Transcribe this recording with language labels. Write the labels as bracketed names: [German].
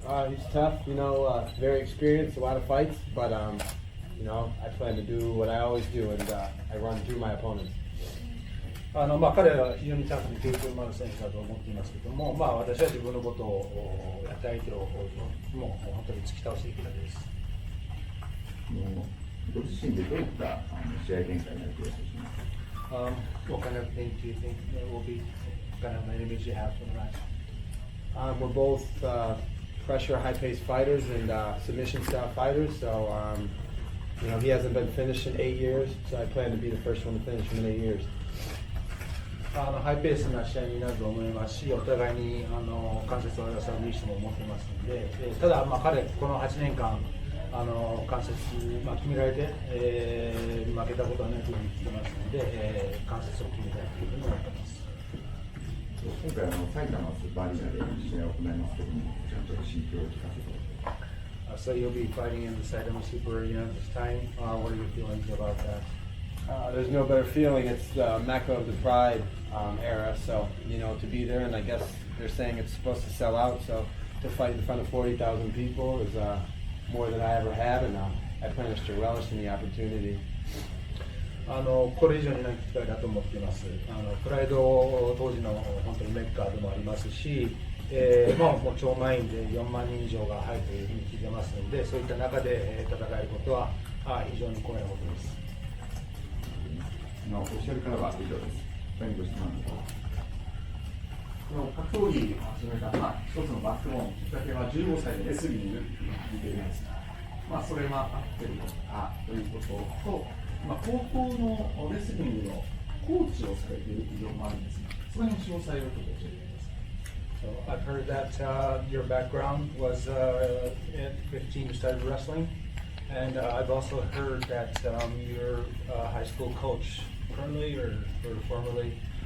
[English] He's tough, very experienced, a lot of fights, but I plan to do what I always do, and I run through my opponents. [Japanese] 彼は非常にタフに経験のある選手だと思っていますけども、私は自分のことをやった相手をもう本当に突き倒していくだけです。ご自身でどういった試合展開になる気がしますか [English] ？What kind of thing do you think there will be? Kind of enemies you have for the match? We're both pressure, high-paced fighters and submission-style fighters. So, he hasn't been finished in 8 years, so I plan to be the first one to finish him in 8 years. [Japanese] ハイペースな試合になると思いますし、お互いに関節を優る意思も持ってますので、ただ、彼、この8年間、関節、決められて、負けたことはないというふうに聞いてますので、関節を決めたいというふうに思っています。今回埼玉スーパーアリーナで試合を行いますけども、ちょっと心境を聞かせてください。 [English] So you'll be fighting in the Saitama Super Arena this time. What are your feelings about that? There's no better feeling. It's the Mecca of the Pride era, so to be there, and I guess they're saying it's supposed to sell out. So to fight in front of 40,000 people is more than I ever have, and I plan to relish in the opportunity. [Japanese] これ以上にない機会だと思っています。プライド当時の本当にメッカでもありますし、もう超満員で4万人以上が入るというふうに聞いてますので、そういった中で戦えることは非常に光栄なことです。オフィシャルからは以上です。他にご質問ありますか？格闘技を始めた、一つのバックボーン、きっかけは15歳でレスリングと聞いているんですが、それが合ってるのかということと、高校のレスリングのコーチをされている企業もあるんですが、その辺の詳細をちょっと教えてください。 [English] So I've heard that your background was at 15 you started wrestling, and I've also heard that you're a high school coach currently or formerly.